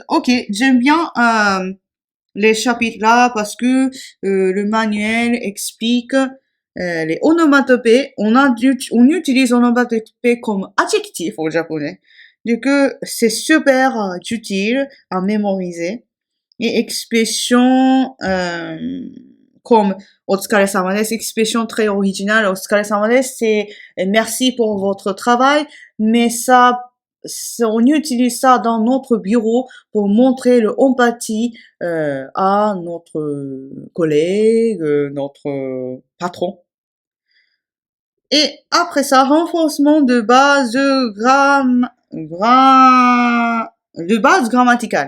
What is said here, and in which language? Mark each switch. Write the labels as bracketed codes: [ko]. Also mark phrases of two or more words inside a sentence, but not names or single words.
[fr] Ok, j'aime bien les chapitres là parce que le manuel explique les onomatopées, on utilise onomatopées comme adjectif au japonais. Du coup, c'est super utile à mémoriser. Et expression comme [ja] お疲れ様です, [fr] expression très originale, [ja] お疲れ様です, [fr] c'est merci pour votre travail, mais on utilise ça dans notre bureau pour montrer l'empathie à notre collègue, notre patron. Et après ça, renforcement de base de base grammaticale.